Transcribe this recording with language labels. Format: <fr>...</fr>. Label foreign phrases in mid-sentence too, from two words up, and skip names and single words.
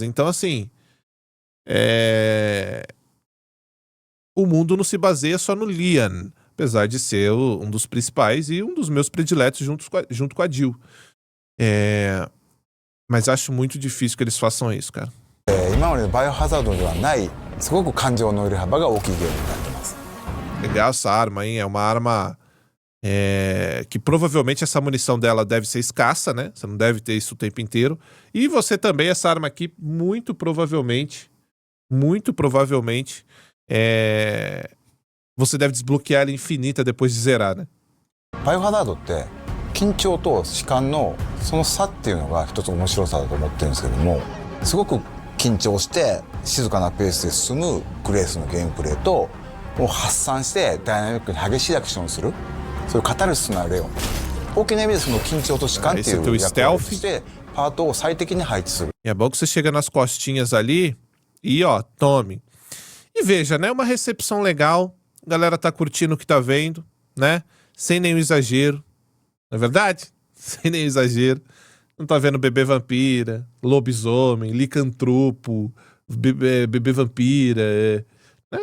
<pt>Então, assim, o mundo não se baseia só no Leon, apesar de ser um dos principais e um dos meus prediletos junto com a Jill. Mas acho muito difícil que eles façam isso, cara.</pt> <ja>今までのバイオハザードではないすごく感情の揺れ幅が大きいゲームになってます</ja> <pt>Legal essa arma, hein? É uma arma que provavelmente essa munição dela deve ser escassa, né? Você não deve ter isso o tempo inteiro. E você também, essa arma aqui, muito provavelmente, você deve desbloquear ela infinita depois de zerar, né?</pt> <ja>バイオハザードって緊張と弛緩のその差っていうのが一つ面白さだと思ってるんですけども、すごく緊張して静かなペースで進むグレースのゲームプレイと、もう発散してダイナミックに激しいアクションをする、そういうカタルシスのあるレオン、大きな意味でその緊張と弛緩っていう役割としてパートを最適に配置する。</ja> <pt>E é bom que você chega nas costinhas ali e ó, tome. E veja, né? Uma recepção legal, a galera tá curtindo o que tá vendo, né? Sem nenhum exagero, não é verdade? Sem nenhum exagero. Não tá vendo bebê vampira, lobisomem, licantropo, bebê vampira, né?</pt>